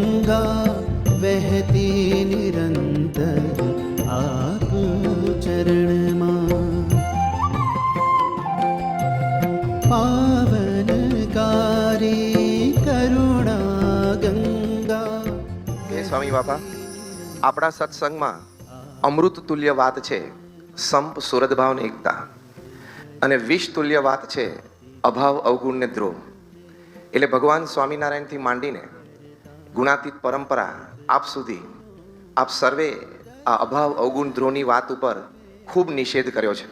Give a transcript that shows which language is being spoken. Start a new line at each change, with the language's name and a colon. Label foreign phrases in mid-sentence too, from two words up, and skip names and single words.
Hindi: गंगा वहती निरंतर आप चरण में पावनकारी करुणा गंगा।
Gujarati: હે સ્વામી બાપા, આપણા સત્સંગમાં અમૃત તુલ્ય વાત છે સંપ સુરદભાવની એકતા, અને વિષ તુલ્ય વાત છે અભાવ અવગુણ ને દ્રોહ. એટલે ભગવાન સ્વામિનારાયણથી માંડીને ગુણાતીત પરંપરા આપ સુધી આપ સર્વે આ અભાવ અવગુણ દ્રોહની વાત ઉપર ખૂબ નિષેધ કર્યો છે.